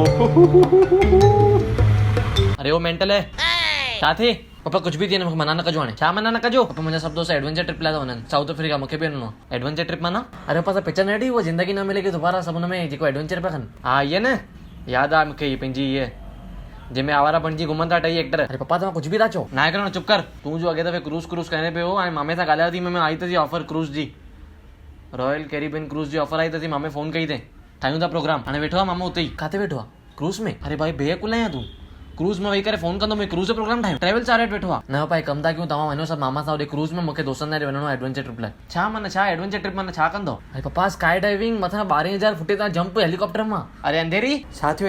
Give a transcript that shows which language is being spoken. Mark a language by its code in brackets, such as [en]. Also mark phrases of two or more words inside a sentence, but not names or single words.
[sd] अरे वो मेंटल है छा थे पप्पा कुछ भी थिए मना न कजो हाणे छा मना न कजो पप्पा मुंहिंजा सभु दोस्त [en] adventure trip [sd] लाइ था वञनि साउथ अफ्रीका मूंखे बि वञिणो आहे [en] adventure trip [sd] माना अरे पप्पा पिक्चर न ॾिठी उहा ज़िंदगी न मिलेगी दोबारा सभु हुन में जेको एडवेंचर पिया कनि हा इहे न यादि आहे मूंखे पंहिंजी इहे जंहिंमें आवारा बणिजी घुमनि था टई एक्टर अरे पप्पा तव्हां कुझु बि था चओ ना करणो चुप कर तूं जो अॻे दफ़े क्रूज़ करे पियो हाणे मामे सां ॻाल्हायो थी मैं आई अथई ऑफर क्रूज़ जी रॉयल कैरिबियन क्रूज़ जी ऑफर आई अथई मामे फोन कई अथई ठाहियूं था प्रोग्राम हाणे वेठो आहे मामो उते ई काथे वेठो आहे क्रूज़ में अरे भाई बेकुल आहियां तूं क्रूज़ में वेही करे फोन कंदो मैं क्रूज़ जो प्रोग्राम ठाहियूं [en] travel chart [sd] वेठो आहे न भाई कम था कयूं तव्हां वञो सभु मामा सां होॾे क्रूज़ में मूंखे दोस्तनि लाइ वञिणो आहे [en] adventure trip [sd] लाइ छा माना छा [en] adventure trip [sd] माना छा कंदो अरे पप्पा [en] sky diving [sd] मथां 12,000 फुटे तां जंप हेलीकॉप्टर मां अरे अंधेरी छा थियो